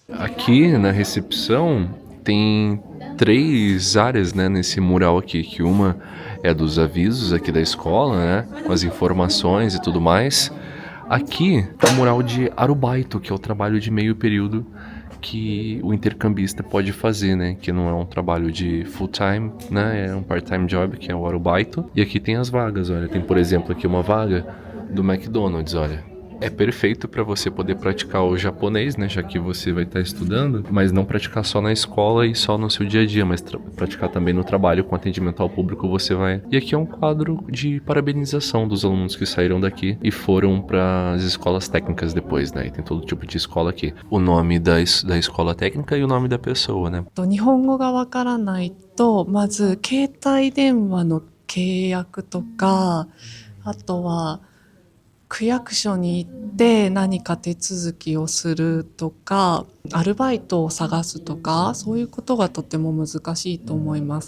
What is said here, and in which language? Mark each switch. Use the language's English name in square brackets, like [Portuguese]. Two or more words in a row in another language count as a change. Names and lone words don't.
[Portuguese] Aqui na recepção tem 3 áreas, né, nesse mural aqui, que uma é dos avisos aqui da escola, né, com as informações e tudo mais. Aqui tá o mural de arubaito, que é o trabalho de meio período que o intercambista pode fazer, né? Que não é um trabalho de [English] full time, [Portuguese] né? É um [English] part-time job, [Portuguese] que é o arubaito. E aqui tem as vagas, olha. Tem, por exemplo, aqui uma vaga do McDonald's, olha. É perfeito para você poder praticar o japonês, né? Já que você vai estar estudando, mas não praticar só na escola e só no seu dia a dia, mas praticar também no trabalho com atendimento ao público você vai. E aqui é um quadro de parabenização dos alunos que saíram daqui e foram para as escolas técnicas depois, né? E tem todo tipo de escola aqui. O nome da escola técnica e o nome da pessoa, né? [Japanese] 日本語がわからないと、まず携帯電話の契約とか、あとは区役所に行って何か手続きをするとか、アルバイトを探すとか、そういうことがとても難しいと思います。